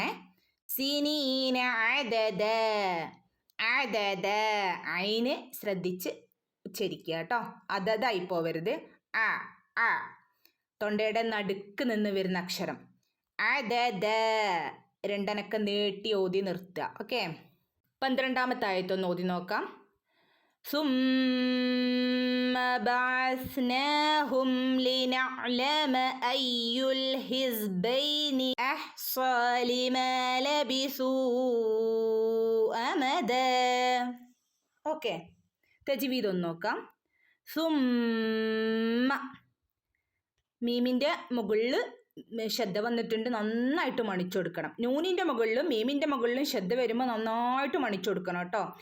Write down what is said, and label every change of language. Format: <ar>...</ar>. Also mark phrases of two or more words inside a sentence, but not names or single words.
<ar>سنين عددا، عددا</ar> <ml>ഐന് ശ്രദ്ധിച്ച് ഉച്ചരിക്കുക കേട്ടോ. അതതായി പോവരുത്. ആ തൊണ്ടയുടെ നടുക്ക് നിന്ന് വരുന്ന അക്ഷരം. അദദ 2 അനക്കം നീട്ടി ഓതി നിർത്തുക. ഓക്കെ. 12-ാമത്തെ ആയത്തൊന്ന് ഓതി നോക്കാം.</ml> <ar>ثم بعثناهم لنعلم أي الحزبين أحصى لما لبثوا أمدا.</ar> <ml>ഓക്കെ. തജ്വീദ് ഒന്ന് നോക്കാം. സുമ്മ, മീമിൻ്റെ മുകളിൽ ശ്രദ്ധ വന്നിട്ടുണ്ട്, നന്നായിട്ട് മണിച്ചു കൊടുക്കണം. നൂനിൻ്റെ മുകളിലും മീമിൻ്റെ മുകളിലും ശ്രദ്ധ വരുമ്പോൾ നന്നായിട്ട് മണിച്ചു കൊടുക്കണം കേട്ടോ.</ml>